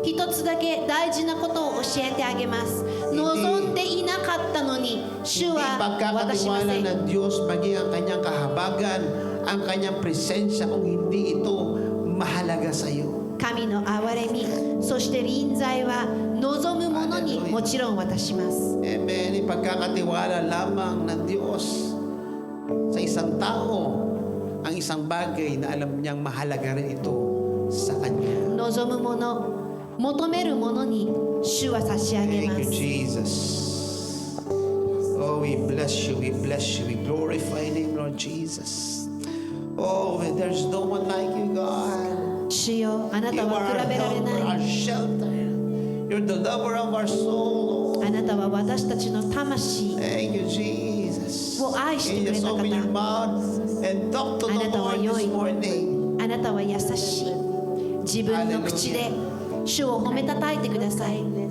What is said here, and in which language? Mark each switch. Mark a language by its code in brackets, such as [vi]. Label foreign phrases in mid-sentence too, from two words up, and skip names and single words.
[ja] 一つだけ大事なことを教えてあげます。望んでいなかったのに主 [tl] Hindi [ja] は渡しま [tl] pagkakatiwala [ja] せん。 [tl] ng Diyos maging ang kanyang kahabagan, ang kanyang presensya kung hindi ito mahalaga sa iyo. [ja] 神の憐れみ、そして臨在は望む者にもちろん渡します。 [tl] Amen. Ipagkakatiwala lamang ng Diyos sa isang tao ang isang bagay na alam niyang mahalaga rin ito sa kanya. [ja] 望む者、求める者に主は差し上げ [en] Thank [ja] ま [en] you, [ja] す。 [en] Jesus. Oh, we bless you, we bless you, we glorify your name, Lord Jesus. Oh, there's no one like you, God. [ja] 主よ、あな [en] You [ja] た [en] are [ja] は [en] our [ja] 比べられ [en] helper, [ja] な [en] our [ja] い。 [en] shelter. You're the lover of our soul. [ja] あなたは私たちの魂。 [en] Thank you, Jesus. [ja] を愛して [en] Can [ja] く [en] you [ja] れ [en] just [ja] た方。 [en] open your mouth and talk to [ja] あ [en] the [ja] なたは [en] Lord [ja] 良い。 [en] this morning. [ja] あなたは優しい。自分の口で主を褒めたたえてください。